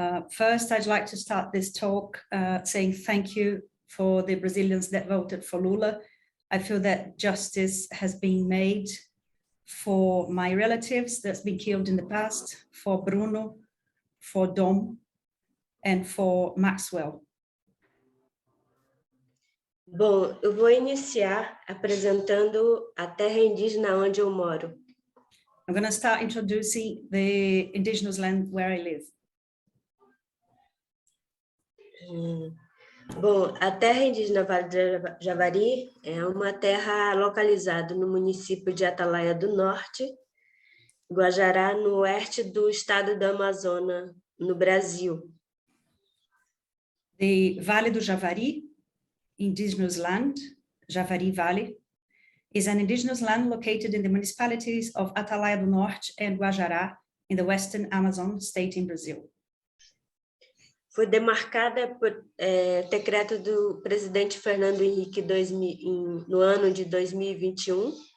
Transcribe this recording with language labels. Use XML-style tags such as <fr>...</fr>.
<en>First, I'd like to start this talk saying thank you for the Brazilians that voted for Lula. I feel that justice has been made for my relatives that's been killed in the past, for Bruno, for Dom, and for Maxwell.</en> <pt>Bom, eu vou iniciar apresentando a terra indígena onde eu moro.</pt> <en>I'm going to start introducing the indigenous land where I live.</en> <pt>Bom, a terra indígena Vale do Javari é uma terra localizada no município de Atalaia do Norte, Guajará, no oeste do estado do Amazonas, no Brasil.</pt> <en>The Vale do Javari, indigenous land, Javari Valley, is an indigenous land located in the municipalities of Atalaia do Norte and Guajará in the western Amazon state in Brazil.</en> <pt>Foi demarcada por decreto do presidente Fernando Henrique no ano de 2021.</pt>